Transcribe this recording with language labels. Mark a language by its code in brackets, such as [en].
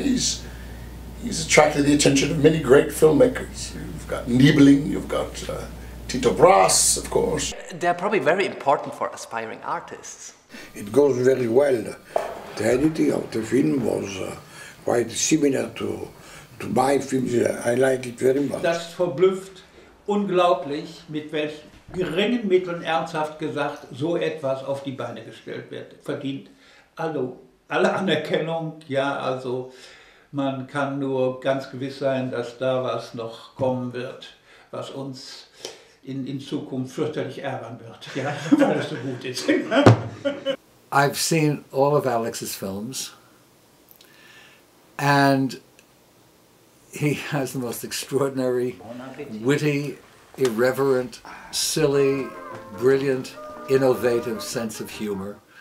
[en] He's attracted the attention of many great filmmakers. You've got Niebling, you've got Tito Brass, of course. They're probably very important for aspiring artists. It goes very well. The editing of the film was quite similar to my films. I like it very much. [de] Das verblüfft unglaublich, mit welch geringen Mitteln, ernsthaft gesagt, so etwas auf die Beine gestellt wird. Verdient alle Anerkennung, ja, also man kann nur ganz gewiss sein, dass da was noch kommen wird, was uns in Zukunft fürchterlich ärgern wird, ja, weil es so gut ist. [en] I've seen all of Alex's films, and he has the most extraordinary, witty, irreverent, silly, brilliant, innovative sense of humor.